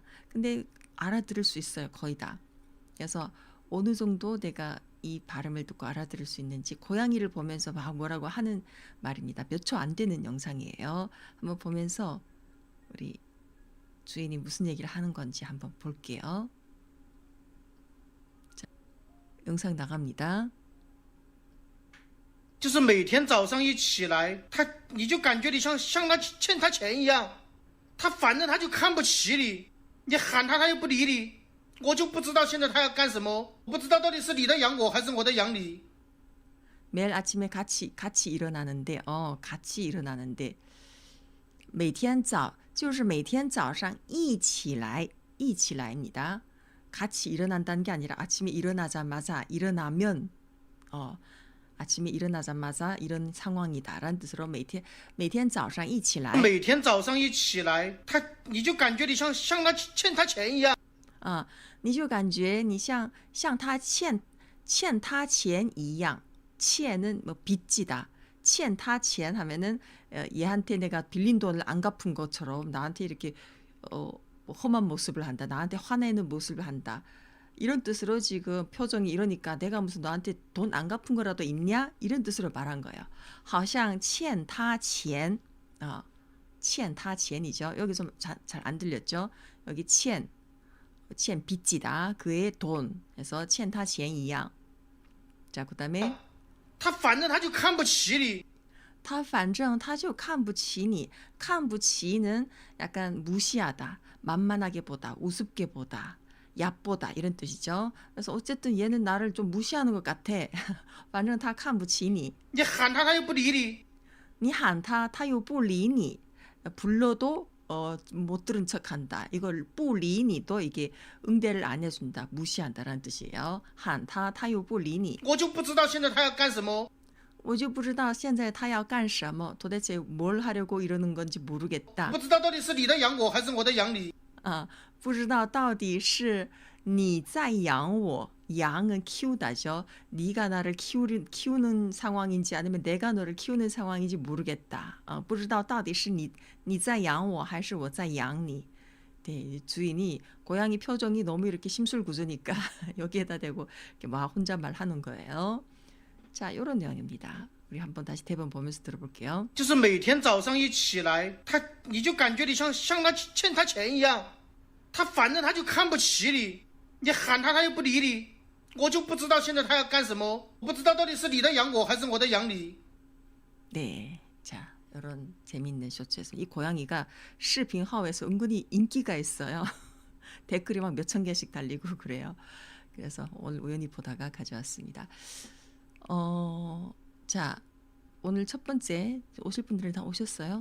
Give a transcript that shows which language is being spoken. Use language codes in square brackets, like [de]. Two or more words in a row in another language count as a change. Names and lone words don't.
[ko] 근데 알아들을 수 있어요, 거의 다. 그래서 어느 정도 내가 이 발음을 듣고 알아들을 수 있는지 고양이를 보면서 막 뭐라고 하는 말입니다. 몇 초 안 되는 영상이에요. 한번 보면서 우리 주인이 무슨 얘기를 하는 건지 한번 볼게요. 자, 영상 나갑니다. [zh] 就是每天早上一起来，你就感觉你像他欠他钱一样，反正他就看不起你，你喊他又不理你，我就不知道现在他要干什么，不知道到底是你在养我还是我在养你。 [ko] 매일 아침에 같이 일어나는데 같이 일어나는데 [zh] 每天早就是每天早上一起来 [ko] 입니다. 같이 일어난다는 게 아니라 아침에 일어나자마자 일어나면 아침에 일어나자마자 이런 상황이다라는 뜻으로 [zh] 每天早上一起来每天早上一起来，你就感觉你像他欠他钱一样。你就感觉你像他欠他钱一样. [ko] 치에는 뭐 빚지다. [zh] 欠他钱 [ko] 하면은 얘한테 내가 빌린 돈을 안 갚은 것처럼 나한테 이렇게 험한 모습을 한다. 나한테 화내는 모습을 한다. 이런 뜻으로 지금 표정이 이러니까 내가 무슨 너한테 돈 안 갚은 거라도 있냐? 이런 뜻으로 말한 거예요. [zh] 好像欠他钱欠他钱이죠. [ko] 여기 좀 잘 안 들렸죠? 여기 欠 빚지다. 그의 돈. [zh] 그래서 欠他钱一样. [ko] 자, 그다음에 [zh] 他反正他就看不起你. 他反正他就看不起 [ko] 你. 看不起 는 약간 무시하다, 만만하게 보다, 우습게 보다, 얕보다 이런 뜻이죠. 그래서 어쨌든 얘는 나를 좀 무시하는 것 같아. [zh] 反正他看不起你. 你喊他又不理你. 你喊他他又不理你. [ko] 불러도 못 들은 척한다. 이걸 [zh] 不理你 [ko] 도 이게 응대를 안 해준다, 무시한다라는 뜻이에요. [zh] 喊他他又不理你. 我就不知道现在他要干什么. 我就不知道现在他要干什么. [ko] 도대체 뭘 하려고 이러는 건지 모르겠다. [zh] 不知道到底是你在养我还是我在养你. 不知道到底是你在养我. [ko] 양은 키우다죠. 네가 나를 키우는 상황인지 아니면 내가 너를 키우는 상황인지 모르겠다. [zh] 不知道到底是你在养我还是我在养你. [ko] 네, 주인이 고양이 표정이 너무 이렇게 심술구조니까 여기에다 대고 이렇게 막 혼잣말 하는 거예요. 자, 이런 내용입니다. 우리 한번 다시 대본 보면서 들어볼게요. [zh] 就是每天早上一起来，你就感觉你像他欠他钱一样，反正他就看不起你，你喊他又不理你，我就不知道现在他要干什么，不知道到底是你在养我还是我在养你. [ko] 네, 자, 이런 재밌는 쇼츠에서 이 고양이가 视频 하오에서 은근히 인기가 있어요. 댓글이 막 몇천 개씩 달리고 그래요. 그래서 오늘 우연히 보다가 가져왔습니다. 자, 오늘 첫 번째 오실 분들은 다 오셨어요?